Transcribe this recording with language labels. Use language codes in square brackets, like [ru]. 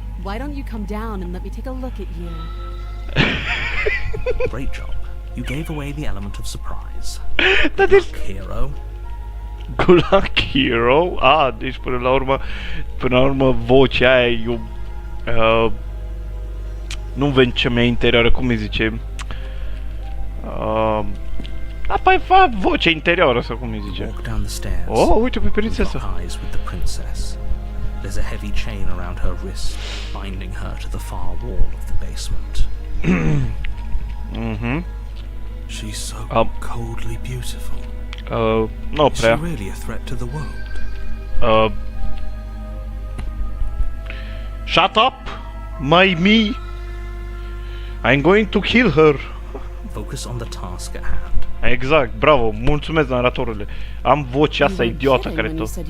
[en] Why don't you come down and let me take a look at you? Great job. You gave away the element of surprise. That is hero. Good luck, hero. [ro] Deci până la urmă vocea aia e nu văd ce mea interioară, cum îi zice? Păi fa vocea interioară sau cum îi zice? [en] Walk down the stairs. [ro] Oh, uite pe prințesă. [en] Eyes with the princess. There's a heavy chain around her wrist, binding her to the far wall of the basement. She's so coldly beautiful. [ro] No prea. [en] Is she really a threat to the world? Shut up, me. I'm going to kill her. Focus on the task at hand. [ro] Exact, bravo, mulțumesc naratorule. Am vocea asta idiotă care tot.